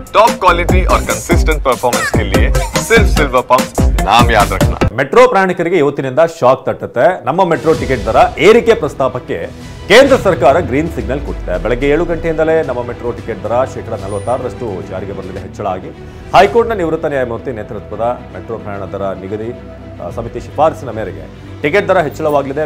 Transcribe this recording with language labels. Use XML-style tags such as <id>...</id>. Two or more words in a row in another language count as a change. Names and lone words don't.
<en>top quality</en> <hi>और</hi> <en>consistent performance</en> <hi>के लिए सिर्फ सिल्वर पंप नाम याद रखना।</hi> <kn>ಮೆಟ್ರೋ ಪ್ರಯಾಣಿಕರಿಗೆ ಇವತ್ತಿನಿಂದ ಶಾಕ್ ತಟ್ಟುತ್ತೆ. ನಮ್ಮ ಮೆಟ್ರೋ ಟಿಕೆಟ್ ದರ ಏರಿಕೆ ಪ್ರಸ್ತಾಪಕ್ಕೆ ಕೇಂದ್ರ ಸರ್ಕಾರ</kn> <en>green signal</en> <kn>ಕೊಟ್ಟಿದೆ. ಬೆಳಗ್ಗೆ 7 ಗಂಟೆಯಿಂದಲೇ ನಮ್ಮ ಮೆಟ್ರೋ ಟಿಕೆಟ್ ದರ %46 ಜಾರಿಗೆ ಬರಲಿದೆ ಹೆಚ್ಚಳ ಆಗಿ. ಹೈಕೋರ್ಟ್ನ ನಿವೃತ್ತ ನ್ಯಾಯಮೂರ್ತಿ ನೇತೃತ್ವದ ಮೆಟ್ರೋ ಪ್ರಯಾಣ ದರ ನಿಗದಿ ಸಮಿತಿ ಶಿಫಾರಸಿನ ಮೇರೆಗೆ ಟಿಕೆಟ್ ದರ ಹೆಚ್ಚಳವಾಗಲಿದೆ.</kn>